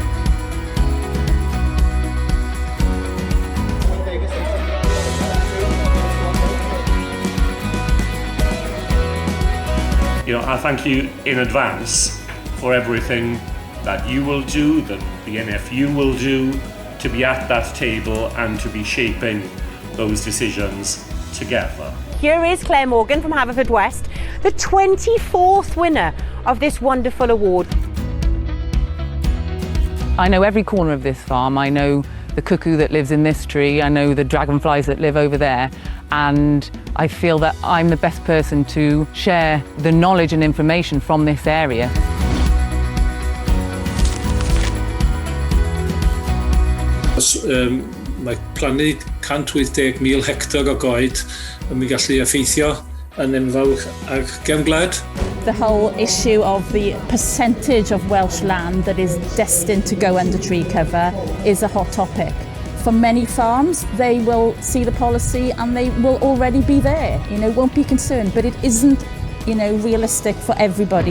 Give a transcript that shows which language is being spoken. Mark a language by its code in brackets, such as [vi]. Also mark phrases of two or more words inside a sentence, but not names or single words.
[en] I thank you in advance for everything that you will do, that the NFU will do, to be at that table and to be shaping those decisions together. Here is Claire Morgan from Haverfordwest, the 24th winner of this wonderful award. I know every corner of this farm. I know the cuckoo that lives in this tree. I know the dragonflies that live over there. And I feel that I'm the best person to share the knowledge and information from this area. [cy] Mae plannu 180,000 hectar o goed yn mynd gallu effeithio yn enfawr ag gefn gwlad. [en] The whole issue of the percentage of Welsh land that is destined to go under tree cover is a hot topic. For many farms, they will see the policy and they will already be there, won't be concerned, but it isn't, realistic for everybody.